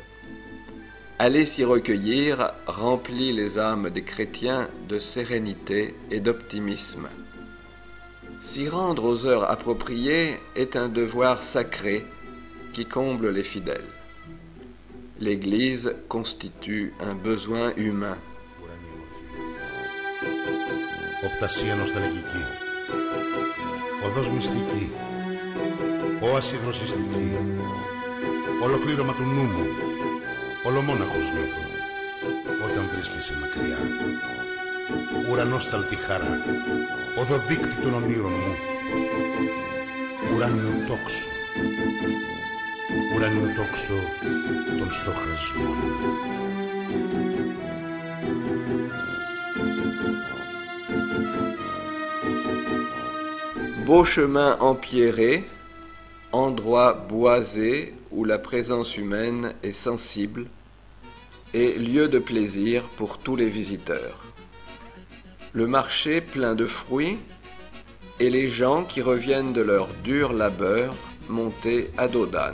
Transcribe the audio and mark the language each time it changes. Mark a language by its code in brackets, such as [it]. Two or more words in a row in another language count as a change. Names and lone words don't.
[fr] Aller s'y recueillir remplit les âmes des chrétiens de sérénité et d'optimisme. S'y rendre aux heures appropriées est un devoir sacré qui comble les fidèles. L'Église constitue un besoin humain. [el] Οπτασία νοσταλγική, οδός μυστική, όαση δροσιστική, ολοκλήρωμα του νου μου, ολομόναχος νιώθω, όταν βρίσκεσαι μακριά. Ουρανόσταλτη χαρά, οδοδείκτη των ονείρων μου, ουράνιο τόξο των στοχασμών. [fr] beaux chemins empierrés, endroits boisés où la présence humaine est sensible, et lieu de plaisir pour tous les visiteurs. Le marché plein de fruits et les gens qui reviennent de leur dur labeur montés à dos d'âne.